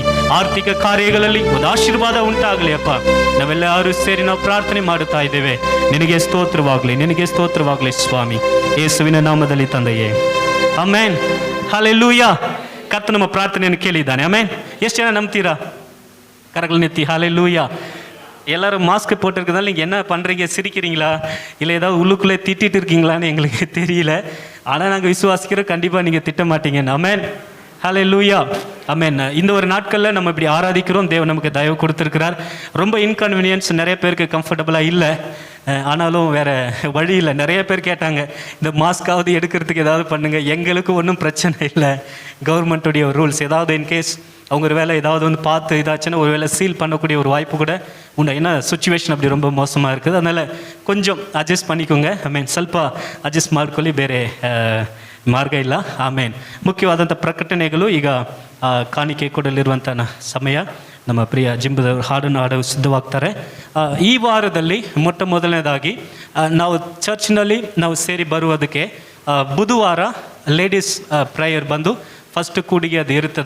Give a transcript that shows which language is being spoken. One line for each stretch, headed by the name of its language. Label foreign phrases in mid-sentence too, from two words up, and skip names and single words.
Kannada: ಆರ್ಥಿಕ ಕಾರ್ಯಗಳಲ್ಲಿ ಒಂದು ಆಶೀರ್ವಾದ ಉಂಟಾಗಲಿ ಅಪ್ಪ. ನಾವೆಲ್ಲರೂ ಸೇರಿ ನಾವು ಪ್ರಾರ್ಥನೆ ಮಾಡುತ್ತಾ ಇದ್ದೇವೆ. ನಿನಗೆ ಸ್ತೋತ್ರವಾಗಲಿ, ನಿನಗೆ ಸ್ತೋತ್ರವಾಗಲಿ ಸ್ವಾಮಿ. ಯೇಸುವಿನ ನಾಮದಲ್ಲಿ ತಂದೆಯೇ, ಆಮೆನ್. ಹಲ್ಲೆಲೂಯಾ. ಕರ್ತನು ನಮ್ಮ ಪ್ರಾರ್ಥನೆಯನ್ನು ಕೇಳಿದ್ದಾನೆ. ಆಮೇನ್. ಎಷ್ಟು ಜನ ನಂಬ್ತೀರಾ?
Tamil: கரங்களெத்தி. ஹல்லேலூயா. எல்லாரும் மாஸ்க் போட்டிருக்கிறதால நீங்கள் என்ன பண்ணுறீங்க? சிரிக்கிறீங்களா, இல்லை ஏதாவது உள்ளுக்குள்ளே திட்டிட்டு இருக்கீங்களான்னு எங்களுக்கு தெரியல. ஆனால் நாங்கள் விசுவாசிக்கிறோம், கண்டிப்பாக நீங்கள் திட்ட மாட்டீங்க. ஆமென். ஹல்லேலூயா. ஆமென். இந்த ஒரு நாட்களில் நம்ம இப்படி ஆராதிக்கிறோம். தேவன் நமக்கு தயவு கொடுத்துருக்கிறார். ரொம்ப இன்கன்வீனியன்ஸ், நிறைய பேருக்கு கம்ஃபர்டபுளாக இல்லை. ஆனாலும் வேறு வழி இல்லை. நிறைய பேர் கேட்டாங்க, இந்த மாஸ்காவது எடுக்கிறதுக்கு ஏதாவது பண்ணுங்கள். எங்களுக்கு ஒன்றும் பிரச்சனை இல்லை. கவர்மெண்ட்டுடைய ரூல்ஸ் ஏதாவது இன்கேஸ் அவங்க ஒரு வேளை ஏதாவது வந்து பார்த்து இதாச்சுன்னா ஒரு வேளை சீல் பண்ணக்கூடிய ஒரு வாய்ப்பு கூட உண்டு. ஏன்னா சுச்சுவேஷன் அப்படி ரொம்ப ಮೋಸமாக இருக்குது.
Kannada: ಅದನ್ನೆಲ್ಲ
Tamil: கொஞ்சம் அட்ஜஸ்ட் பண்ணிக்கோங்க.
Kannada: ಸ್ವಲ್ಪ ಅಡ್ಜಸ್ಟ್ ಮಾಡ್ಕೊಳ್ಳಿ, ಬೇರೆ ಮಾರ್ಗ ಇಲ್ಲ. ಆಮೇನ್. ಮುಖ್ಯವಾದಂಥ ಪ್ರಕಟಣೆಗಳು ಈಗ ಕಾಣಿಕೆ ಕೊಡಲಿರುವಂಥ ಸಮಯ. ನಮ್ಮ ಪ್ರಿಯ ಜಿಂಬದವರು ಹಾಡನ್ನು ಹಾಡಲು ಸಿದ್ಧವಾಗ್ತಾರೆ. ಈ ವಾರದಲ್ಲಿ ಮೊಟ್ಟ ಮೊದಲನೇದಾಗಿ ನಾವು ಚರ್ಚ್ನಲ್ಲಿ ನಾವು ಸೇರಿ ಬರುವುದಕ್ಕೆ ಬುಧವಾರ
English: ladies prayer
Kannada: ಬಂದು ಫಸ್ಟ್ ಕೂಡಿಗೆ ಅದು ಇರುತ್ತದೆ.